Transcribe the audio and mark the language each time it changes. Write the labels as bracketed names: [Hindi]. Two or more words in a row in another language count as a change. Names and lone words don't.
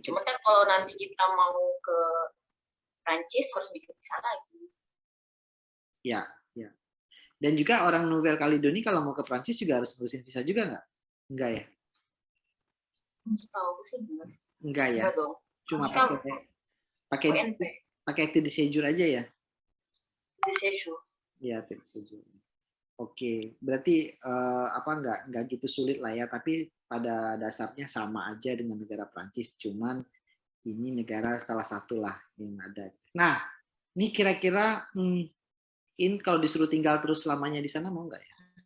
[Indonesian] cuma kan kalau nanti kita mau ke Prancis harus bikin visa lagi. Ya. Dan juga orang Nouvelle Calédonie kalau mau ke Prancis juga harus ngurusin visa juga nggak? Enggak ya? Setahu sih enggak. Enggak ya? Enggak dong. Cuma Mereka pakai ONP, pakai [French] titre de séjour [Indonesian] aja ya? [French] de séjour. Ya, titre de séjour. [Indonesian] Oke, berarti apa nggak gitu sulit lah ya, tapi pada dasarnya sama aja dengan negara Prancis, cuman ini negara salah satu lah yang ada. Nah, ini kira-kira kalau disuruh tinggal terus selamanya di sana mau nggak ya?